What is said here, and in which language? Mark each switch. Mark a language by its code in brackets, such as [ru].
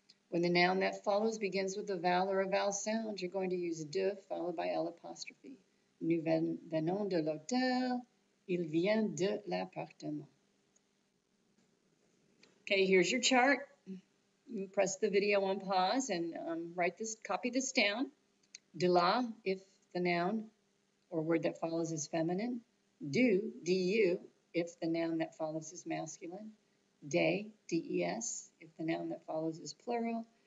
[en] When the noun that follows begins with a vowel or a vowel sound, you're going to use de followed by L apostrophe. [fr] Nous venons de l'hôtel. Il vient de l'appartement. [en] Okay, here's your chart. You press the video on pause and copy this down. De la, if the noun or word that follows is feminine. Du, if the noun that follows is masculine. De, des, if the noun that follows is plural.